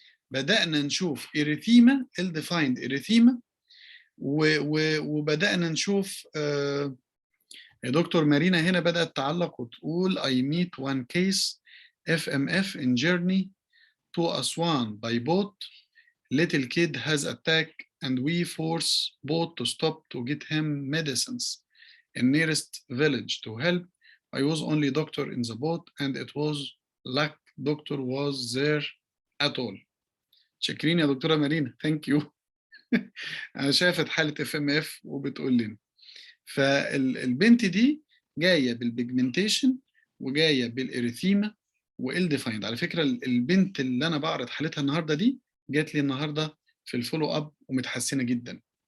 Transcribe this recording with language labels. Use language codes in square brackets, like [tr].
[ar] بدأنا نشوف اريثيما، الديفايند اريثيما، وبدأنا نشوف يا دكتور مارينا هنا بدأت تعلق وتقول [en] I meet one case FMF in journey to Aswan by boat. Little kid has attack and we force boat to stop to get him medicines in nearest village to help. I was only doctor in the boat and it was luck doctor was there at all. [ar] شاكرين يا دكتورة مارينا، [en] Thank you. [ar] انا شافت حالة اف ام اف وبتقول لنا. فالبنت دي جاية بالبيجمنتيشن وجاية بالاريثيما والديفايند. على فكرة البنت اللي انا بعرض حالتها النهاردة دي جات لي النهاردة في الفولو اب ومتحسنة جدا،